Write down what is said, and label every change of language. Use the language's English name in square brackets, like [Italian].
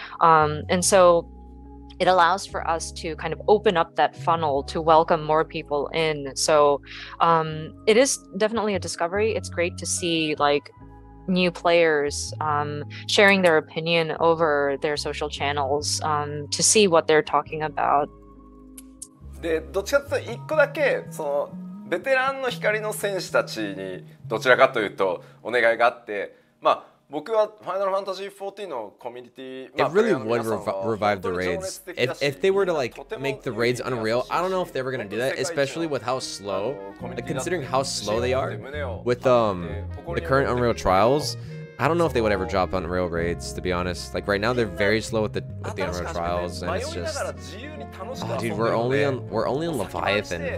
[English] And so it allows for us to kind of open up that funnel to welcome more people in. So it is definitely a discovery. It's great to see like new players sharing their opinion over their social channels to see what they're talking about. [Japanese] でどっちかというと1個だけそのベテランの光の戦士たちにどちらかというとお願いがあって、まあ僕はファイナルファンタジー14のコミュニティ、 [English] It really would revive the raids. If they were to like make the raids unreal, I don't know if they were gonna do that, especially with how slow, like considering how slow they are with the current Unreal Trials. I don't know if they would ever drop Unreal raids, to be honest. Like right now, they're very slow with the Unreal Trials, and it's just, oh, dude, we're only on Leviathan.